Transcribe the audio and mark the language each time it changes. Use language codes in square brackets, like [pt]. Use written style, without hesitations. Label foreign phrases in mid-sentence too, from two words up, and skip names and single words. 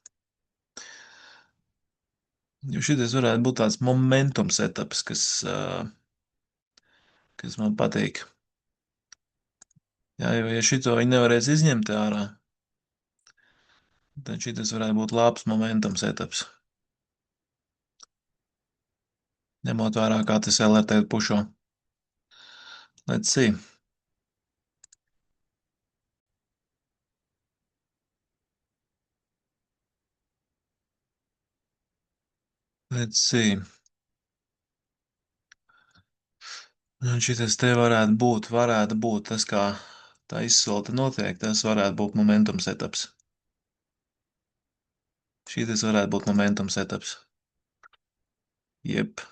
[lv] Jo šitais varētu būt tāds [en] momentum setups, [lv] kas man patīk. Jā, jo ja šito viņi nevarēs izņemt ārā, tad šitas varētu būt labs [en] momentum setups. [lv] Ņemot vērā, kā tas LRT pušo. [en] Let's see. Let's see. [lv] Un šitas te varētu būt tas, kā tā izsolta notiek, tas varētu būt [en] momentum setups. [lv] Šitas varētu būt [en] momentum setups. [lv] Jep.